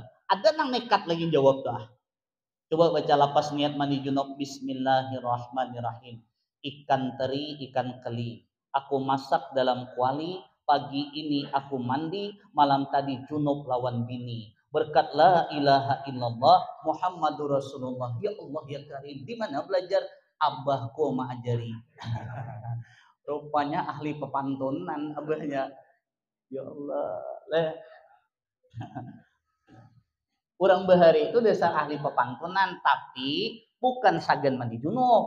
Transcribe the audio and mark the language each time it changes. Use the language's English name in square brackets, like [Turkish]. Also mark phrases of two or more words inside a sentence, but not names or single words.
[Banjar] Ada nang nekat lagi jawab dah. Coba baca lapas niat mandi junub. Bismillahirrahmanirrahim. Ikan teri, ikan keli. Aku masak dalam kuali. Pagi ini aku mandi. Malam tadi junub lawan bini. [Arabic] Berkat لا إله إلا الله محمد رسول الله. يا الله يا كريم. [Banjar] Di mana belajar? Abahku mengajari. Rupanya ahli pepantunan abahnya. [Arabic] يا الله. [Banjar] Orang bahari itu dasar ahli pepantunan, tapi bukan sagan mandi junub.